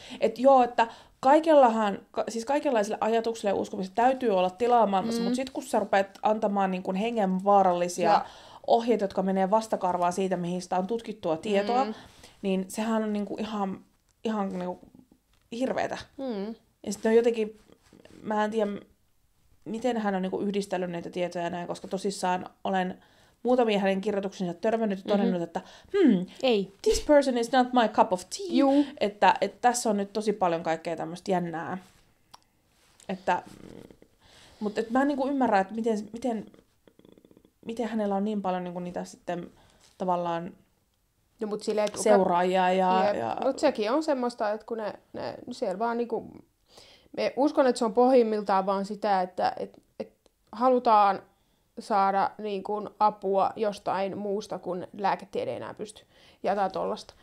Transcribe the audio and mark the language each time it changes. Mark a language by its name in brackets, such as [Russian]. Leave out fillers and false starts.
[Finnish] Että joo, että siis kaikenlaisille ajatuksille ja uskomisille täytyy olla tilaa maailmassa, mutta sitten kun sä rupeat antamaan niin kuin hengenvaarallisia ohjeita, jotka menee vastakarvaan siitä, mihin sitä on tutkittua tietoa, niin sehän on niin kuin ihan niin kuin hirveetä. Ja sitten on jotenkin... Mä en tiedä, miten hän on niinku yhdistellyt näitä tietoja näin, koska tosissaan olen muutamia hänen kirjoituksensa törmännyt ja todennut, että ei. [English] This person is not my cup of tea. [Finnish] Että tässä on nyt tosi paljon kaikkea tämmöistä jännää. Mutta mä en niinku ymmärrä, että miten hänellä on niin paljon niinku niitä sitten tavallaan seuraajia. Mutta sekin on semmoista, että kun ne siellä vaan niinku... Me uskon, että se on pohjimmiltaan vaan sitä, että halutaan saada niin kuin apua jostain muusta, kun lääketiede ei enää pysty. Ja jotain tollasta.